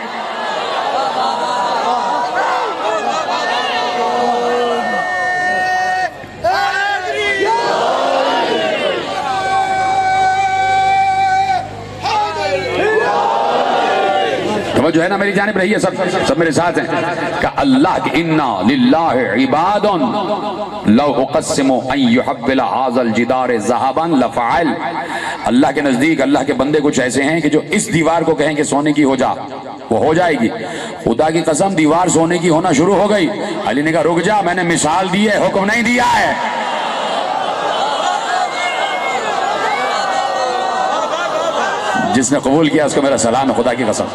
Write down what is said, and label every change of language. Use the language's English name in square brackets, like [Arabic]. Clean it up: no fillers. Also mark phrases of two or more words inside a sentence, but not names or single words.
[Urdu] جو ہے نا، میری جانب رہی ہے، سب میرے ساتھ ہیں کہ اللہ کے [Arabic] إن لله عباداً لو أقسم أن يحول هذا الجدار ذهباً لفعل. [Urdu] اللہ کے نزدیک اللہ کے بندے کچھ ایسے ہیں کہ جو اس دیوار کو کہیں کہ سونے کی ہو جا، وہ ہو جائے گی. خدا کی قسم، دیوار سونے کی ہونا شروع ہو گئی۔ علی نے کہا رک جا، میں نے مثال دی ہے، حکم نہیں دیا ہے. جس نے قبول کیا اس کو میرا سلام ہے، خدا کی قسم.